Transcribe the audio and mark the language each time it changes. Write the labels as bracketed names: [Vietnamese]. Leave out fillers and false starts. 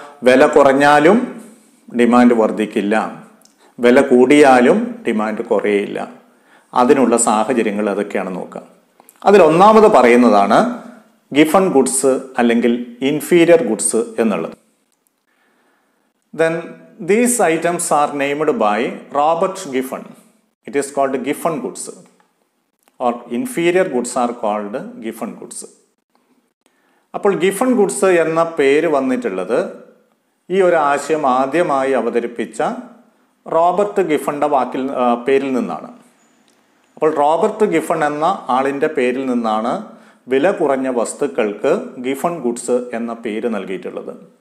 [Malayalam] വില കുറഞ്ഞാലും ഡിമാൻഡ് വർദ്ധിക്കില്ല, വില കൂടിയാലും ഡിമാൻഡ് കുറയില്ല. അതിനുള്ള സാഹചര്യങ്ങൾ അതൊക്കെയാണ് നോക്കുക. അതിൽ ഒന്നാമത് പറയുന്നതാണ് ഗിഫൺ ഗുഡ്സ് അല്ലെങ്കിൽ ഇൻഫീരിയർ ഗുഡ്സ് എന്നുള്ളത്. [English] Then these items are named by Robert Giffen. It is called Giffen goods, or inferior goods are called Giffen goods. [Malayalam] അപ്പോൾ ഗിഫൺ ഗുഡ്സ് എന്ന പേര് വന്നിട്ടുള്ളത് ഈ ഒരു ആശയം ആദ്യമായി അവതരിപ്പിച്ച റോബർട്ട് ഗിഫന്റെ പേരിൽ നിന്നാണ്. അപ്പോൾ റോബർട്ട് ഗിഫൺ എന്ന ആളിൻ്റെ പേരിൽ നിന്നാണ് വില കുറഞ്ഞ വസ്തുക്കൾക്ക് ഗിഫൺ ഗുഡ്സ് എന്ന പേര് നൽകിയിട്ടുള്ളത്.